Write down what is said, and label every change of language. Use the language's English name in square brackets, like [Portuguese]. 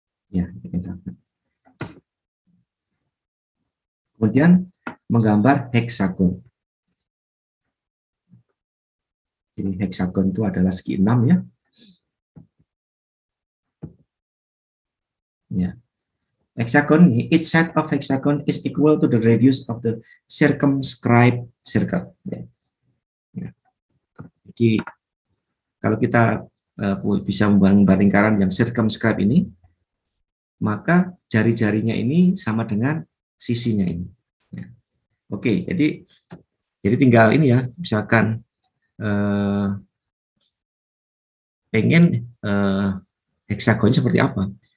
[Indonesian] Ya, pentagon. Kemudian menggambar heksagon. Ini heksagon itu adalah segi 6 ya. Ya. [English] Hexagon, each side of hexagon is equal to the radius of the circumscribed circle. [Indonesian] Ya. Ya. Jadi kalau kita bisa membangun lingkaran yang circumscribe ini, maka jari-jarinya ini sama dengan sisinya ini. Ya. Oke, jadi tinggal ini ya, misalkan pengen heksagonnya seperti apa.